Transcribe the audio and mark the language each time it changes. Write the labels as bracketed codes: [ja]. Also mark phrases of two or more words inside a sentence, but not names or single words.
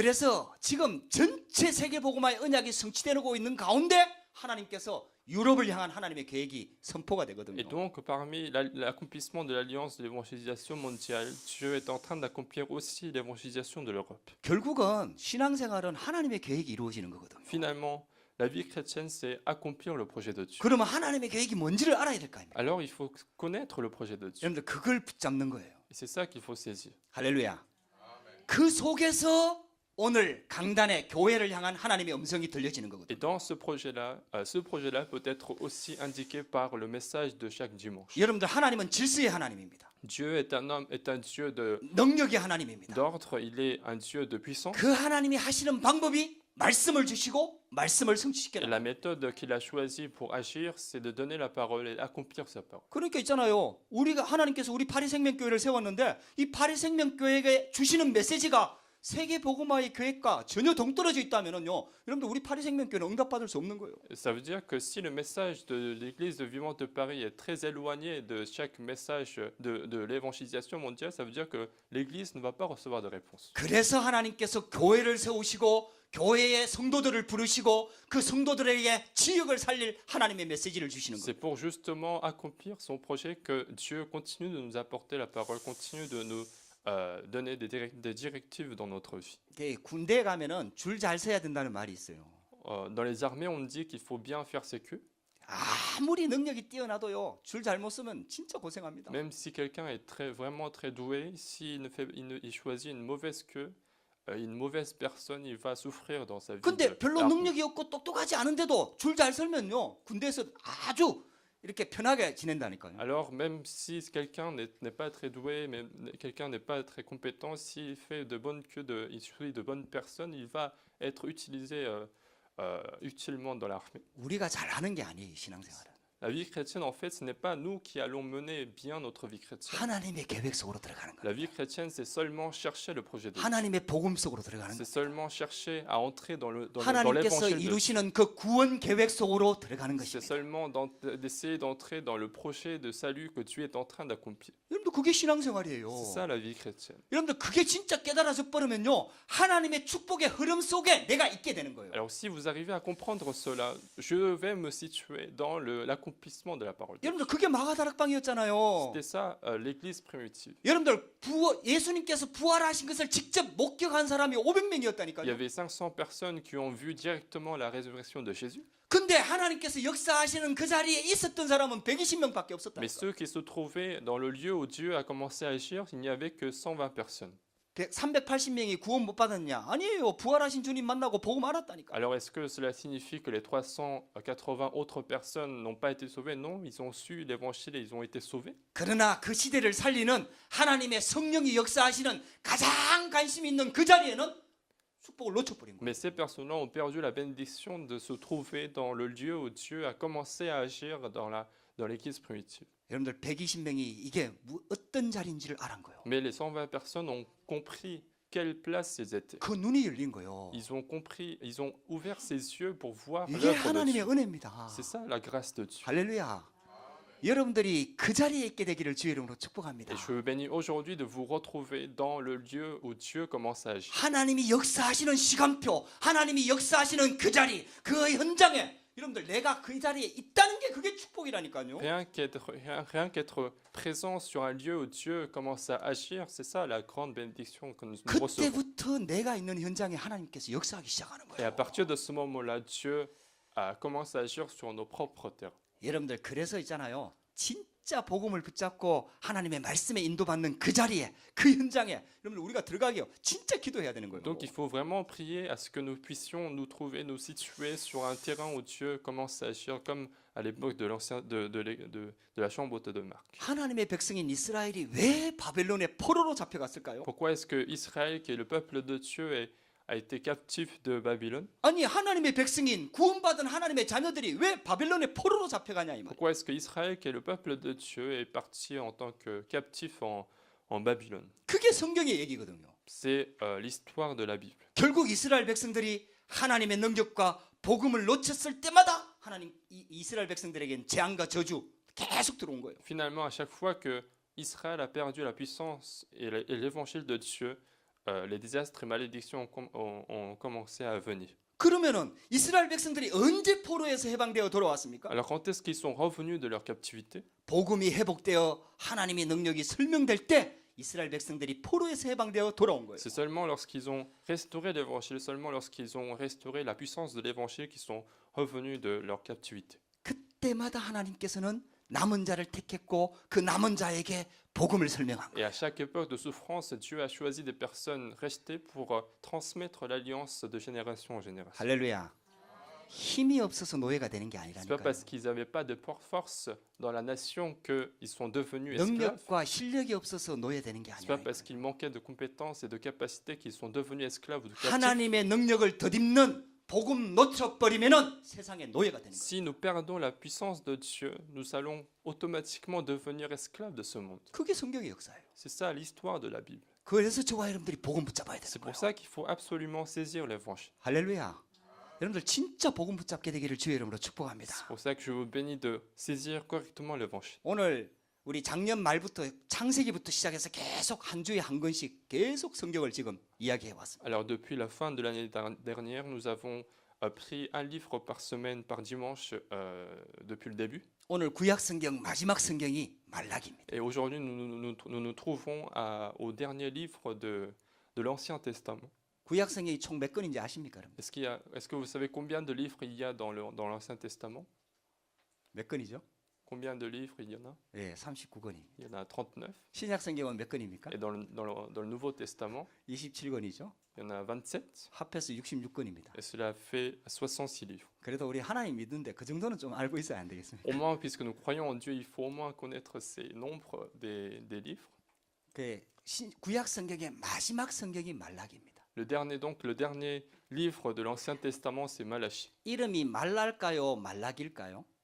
[ko] 그래서 지금 전체 세계 복음화의 언약이 성취되고 있는 가운데 하나님께서 유럽을 향한 하나님의 계획이 선포가 되거든요. [fr] Et donc, parmi l'accomplissement de l'alliance de l'évangélisation mondiale, Dieu est en train d'accomplir aussi l'évangélisation de l'Europe. [ko] 결국은 신앙생활은 하나님의 계획이 이루어지는 거거든요. [fr] Finalement, la vie chrétienne, c'est accomplir le projet de Dieu. [ko] 그러면 하나님의 계획이 뭔지를 알아야 될 거 아닙니까? [fr] Alors, il faut connaître le projet de Dieu. [ko] 여러분들 그걸 붙잡는 거예요. [fr] Et c'est ça qu'il faut saisir. [ko] 할렐루야. 그 속에서 오늘 강단의 교회를 향한 하나님의 음성이 들려지는 거거든요. [fr] Et dans ce projet-là peut être aussi indiqué par le message de chaque dimanche. [ko] 여러분들 하나님은 질서의 하나님입니다. [fr] Dieu est un Dieu [ko] 능력의 하나님입니다. [fr] d'ordre, il est un Dieu de puissance. [ko] 그 하나님이 하시는 방법이 말씀을 주시고 말씀을 [fr] Et [ko] 성취시키는 [fr] la méthode qu'il a choisie pour agir, c'est de donner la parole et accomplir sa parole. [ko] 그러니까 있잖아요. 우리가 하나님께서 우리 파리생명교회를 세웠는데 이 파리생명교회에 주시는 메시지가 세계 복음화의 계획과 전혀 동떨어져 있다면은요. 여러분들 우리 파리생명교회는 응답받을 수 없는 거예요. [fr] Ça veut dire que si le message de l'Église de Vivante de Paris est très éloigné de chaque message de l'évangélisation mondiale, ça veut dire que l'Église ne va pas recevoir de réponse. [ko] 그래서 하나님께서 교회를 세우시고 교회의 성도들을 부르시고 그 성도들에게 지역을 살릴 하나님의 메시지를 주시는 [fr] C'est [ko] 거예요. [fr] pour justement accomplir son projet que Dieu continue de nous apporter la parole, continue de nous donner des directives dans notre vie. [ko] 군대에 가면은 줄 잘 서야 된다는 말이 있어요. [fr] Dans les armées, on dit qu'il faut bien faire ses queues. [ko] 아무리 능력이 뛰어나도요. 줄 잘못 쓰면 진짜 고생합니다. [fr] Même si quelqu'un est vraiment très doué, s'il il choisit une mauvaise queue, une mauvaise personne, il va souffrir dans sa vie. [ko] 근데 별로 [fr] d'armée. [ko] 능력이 없고 똑똑하지 않은데도 줄 잘 설면요. 군대에서 아주 이렇게 편하게 지낸다니까요. [fr] Alors, même si quelqu'un n'est pas très doué, mais quelqu'un n'est pas très compétent, s'il fait de bonnes queues, il suit de bonnes personnes, il va être utilisé utilement dans l'armée. [ko] 우리가 잘하는 게 아니에요, 신앙생활은. [fr] La vie chrétienne, en fait, ce n'est pas nous qui allons mener bien notre vie chrétienne. [ko] 하나님의 계획 속으로 들어가는 [fr] La [ko] 거예요. [fr] vie chrétienne, c'est seulement chercher le projet de Dieu. [ko] 하나님의 복음 속으로 들어가는 [fr] C'est [ko] 거예요. [fr] seulement chercher à entrer dans [ko] 하나님께서 [fr] l'évangile de Dieu. [ko] 이루시는 그 구원 계획 속으로 들어가는 [fr] C'est [ko] 것입니다. [fr] seulement d'essayer d'entrer dans le projet de salut que Dieu est en train d'accomplir. [ko] 여러분들 그게 신앙생활이에요. [fr] C'est ça la vie chrétienne. [ko] 여러분들 그게 진짜 깨달아져 버리면요. 하나님의 축복의 흐름 속에 내가 있게 되는 거예요. [fr] Alors si vous arrivez à comprendre cela, je vais me situer dans l'accomplissement de la parole. [ko] 여러분들 그게 마가다락방이었잖아요. [fr] C'était ça l'église primitive. [ko] 여러분들 예수님께서 부활하신 것을 직접 목격한 사람이 500명이었다니까요. [fr] Il y avait 500 personnes qui ont vu directement la résurrection de Jésus. [ko] 근데 하나님께서 역사하시는 그 자리에 있었던 사람은 120명밖에 없었다. [fr] Mais ceux qui se trouvaient dans le lieu où Dieu a commencé à agir, il n'y avait que 120 personnes. [ko] 380명이 구원 못 받았냐? 아니에요. 부활하신 주님 만나고 복음 알았다니까. [fr] Alors est-ce que cela signifie que les 380 autres personnes n'ont pas été sauvées? Non, ils ont su l'évangile et ils ont été sauvés. [ko] 그러나 그 시대를 살리는 하나님의 성령이 역사하시는 가장 관심 있는 그 자리에는 축복을 놓쳐버린 거예요. [fr] Mais ces personnes-là ont perdu la bénédiction de se trouver dans le lieu où Dieu a commencé à agir dans l'église primitive. [ko] 여러분들 120명이 이게 어떤 자리인지를 알은 거예요. [fr] Mais les 120 personnes ont compris quelle place ils étaient. [ko] 그 눈이 열린 거예요. [fr] Ils ont compris, ils ont ouvert ses yeux pour voir [ko] 이게 [fr] l'œuvre de [ko] 하나님의 [fr] Dieu. [ko] 은혜입니다. [fr] C'est ça la grâce de Dieu. [ko] 할렐루야. 여러분들이 그 자리에 있게 되기를 주의 이름으로 축복합니다. [fr] Et je vous bénis aujourd'hui de vous retrouver dans le lieu où Dieu commence à agir. [ko] 하나님이 역사하시는 시간표, 하나님이 역사하시는 그 자리, 그 현장에 여러분들 내가 그 자리에 있다는 게 그게 축복이라니까요. [fr] Rien qu'être présent sur un lieu où Dieu commence à agir, c'est ça la grande bénédiction que nous recevons. [ko] 그때부터 내가 있는 현장에 하나님께서 역사하기 시작하는 [fr] Et à [ko] 거예요. [fr] partir de ce moment-là, Dieu a commencé à agir sur nos propres terres. [ko] 여러분들 그래서 있잖아요. 진짜 복음을 붙잡고 하나님의 말씀에 인도받는 그 자리에, 그 현장에 여러분들 우리가 들어가게요. 진짜 기도해야 되는 거예요. [fr] Donc il faut vraiment prier à ce que nous puissions nous trouver, nous situer sur un terrain où Dieu commence à agir comme à l'époque de la chambre haute de Marc. [ko] 하나님의 백성인 이스라엘이 왜 바벨론의 포로로 잡혀갔을까요? [fr] Pourquoi est-ce que Israël, qui est le peuple de Dieu, a été captif de Babylone? [ko] 아니 하나님의 백성인 구원받은 하나님의 자녀들이 왜 바벨론의 포로로 잡혀가냐 이 말. [fr] Pourquoi est-ce que Israël, qui est le peuple de Dieu, est parti en tant que captif en Babylone? [ko] 그게 성경의 얘기거든요. [fr] C'est l'histoire de la Bible. [ko] 결국 이스라엘 백성들이 하나님의 능력과 복음을 놓쳤을 때마다 하나님 이스라엘 백성들에겐 재앙과 저주 계속 들어온 거예요. [fr] Finalement, à chaque fois que Israël a perdu la puissance et l'évangile de Dieu, les désastres et malédictions ont commencé à venir. [ko] 그러면은 이스라엘 백성들이 언제 포로에서 해방되어 돌아왔습니까? [fr] Alors quand est-ce qu'ils sont revenus de leur captivité? [ko] 복음이 회복되어 하나님의 능력이 설명될 때 이스라엘 백성들이 포로에서 해방되어 돌아온 거예요. [fr] C'est seulement lorsqu'ils ont restauré l'évangile, seulement lorsqu'ils ont restauré la puissance de l'évangile qu'ils sont revenus de leur captivité. [ko] 그때마다 하나님께서는 남은 자를 택했고 그 남은 자에게 복음을 설명한 [fr] Et [ko] 거예요. [fr] à chaque époque de souffrance, Dieu a choisi des personnes restées pour transmettre l'alliance de génération en génération. [ko] 할렐루야. 힘이 없어서 노예가 되는 게 [fr] C'est pas [ko] 아니라니까요. [fr] parce qu'ils n'avaient pas de force dans la nation qu'ils sont devenus esclaves. [ko] 능력과 실력이 없어서 노예되는 게 [fr] C'est pas [ko] 아니라 [fr] parce qu'ils manquaient de compétences et de capacités qu'ils sont devenus esclaves ou de captifs. [ko] 하나님의 능력을 덧입는 복음 놓쳐버리면은 세상의 노예가 되는 거예요. [fr] Si nous perdons la puissance de Dieu, nous allons automatiquement devenir esclaves de ce monde. [ko] 그게 성경의 역사예요. [fr] C'est ça l'histoire de la Bible. [ko] 그래서 저와 여러분들이 복음 붙잡아야 되는 [fr] C'est pour [ko] 거예요. [fr] ça qu'il faut absolument saisir l'évangile. [ko] 할렐루야. 여러분들 진짜 복음 붙잡게 되기를 주의 이름으로 축복합니다. [fr] C'est pour ça que je vous bénis de saisir correctement l'évangile. [ko] 오늘 우리 작년 말부터 창세기부터 시작해서 계속 한 주에 한 권씩 계속 성경을 지금 이야기해 왔습니다. [fr] Alors depuis la fin de l'année dernière, nous avons pris un livre par semaine, par dimanche, depuis le début. [ko] 오늘 구약 성경 마지막 성경이 말라기입니다. [fr] Et aujourd'hui, nous trouvons au dernier livre de l'Ancien Testament. [ko] 구약 성경이 총 몇 권인지 아십니까? 여러분? [fr] Est-ce que vous savez combien de livres il y a dans l'Ancien Testament? [ko] 몇 권이죠? [fr] Combien de livres il y en a? [ko] 예, 39권이. [fr] Il y en a 39. [ko] 신약 성경은 몇 권입니까? [fr] Et dans le Nouveau Testament, [ko] 27권이죠. [fr] il y en a 27. [ko] 합해서 66권입니다. [fr] Et cela fait 66 livres. [ko] 그래도 우리 하나님 믿는데 그 정도는 좀 알고 있어야 안 되겠습니까? [fr] Au moins, puisque nous croyons en Dieu, il faut au moins connaître ces nombres des livres. [ko] 그 구약 성경의 마지막 성경이 말라기입니다. [fr] Le dernier livre de l'Ancien Testament, c'est Malachie. [ko] 이름이 말랄까요, 말라기일까요?